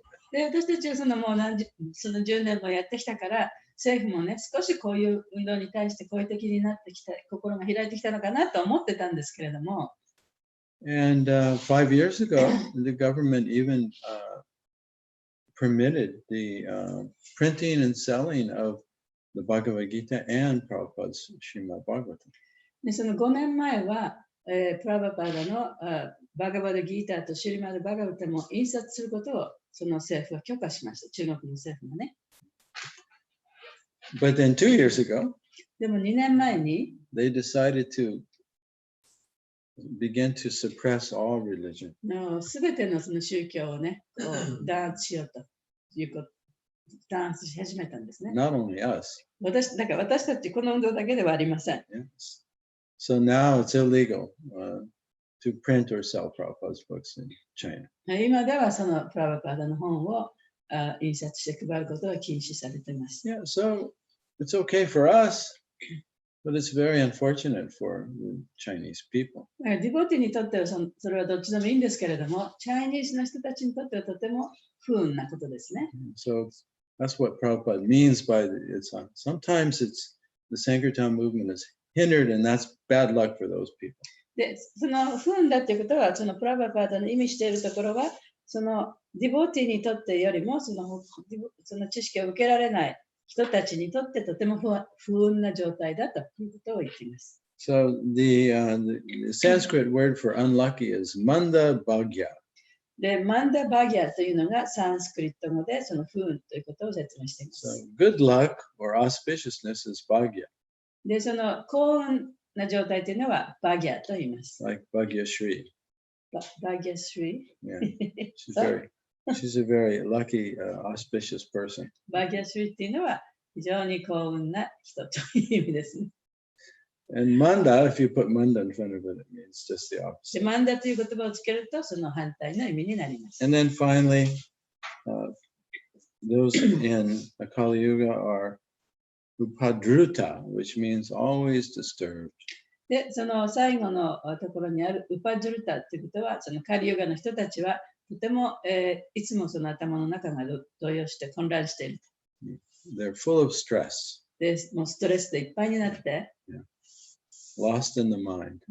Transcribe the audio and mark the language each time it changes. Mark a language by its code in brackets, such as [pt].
[ja] で、私たちはそのもうその10年もやってきたから、政府もね、少しこういう運動に対して好意的になってきた、心が開いてきたのかなと思ってたんですけれども、 [en] And 5 years ago, the government even permitted the printing and selling of the Bhagavad Gita and Prabhupada's Srimad Bhagavatam. [ja] でその5年前は、プラバパーダのバガバダギーターとシリマルバガバタも印刷することをその政府は許可しました。中国の政府もね。 [en] But then 2 years ago, [ja] でも2年前に [en] they decided to begin to suppress all religion. [ja] すべてのその宗教をね、こう弾圧しようということ、弾圧し始めたんですね。 [en] Not only us. [ja] だから私たちこの運動だけではありません。 [en] Yes. So now it's illegal to print or sell Prabhupada's books in China. [ja] 今ではそのプラバパーダの本を印刷して配ることは禁止されています。 [en] Yeah, so it's okay for us, but it's very unfortunate for the Chinese people. [ja] ディボティにとってはそれはどっちでもいいんですけれども、チャイニーズの人たちにとってはとても不運なことですね。 [en] So that's what Prabhupada means by sometimes it's the Sankirtan movement is hindered, and that's bad luck for those people. [ja] で、その不運だっていうことは、そのプラバパーダの意味しているところは、そのディボティにとってよりもその知識を受けられない人たちにとってとても不運な状態だということを言っています。 [en] So the Sanskrit word for unlucky is manda bhagya. [ja] で、マンダバギャというのがサンスクリット語でその不運ということを説明していま [en] So [ja] す。 [en] good luck or auspiciousness is bhagya, [ja] で、その幸運な状態というのはバギャと言います。 [en] like Bhagya Shri. [ja] バギャシュリ [en] Yeah, she's a very lucky, auspicious person. [ja] バギャシュリっていうのは非常に幸運な人という意味ですね。 [en] And manda, if you put manda in front of it, it means just the [ja] で、 [en] opposite. [ja] マンダという言葉をつけるとその反対の意味になります。 [en] And then finally, those in Kali Yuga are upadruta, which means always disturbed. [ja] で、その最後のところにあるウパジュルタということは、そのカリヨガの人たちはとても、いつもその頭の中が動揺して混乱している。 [en] They're full of stress, [ja] で、もうストレスでいっぱいになって、 [en] lost in the mind,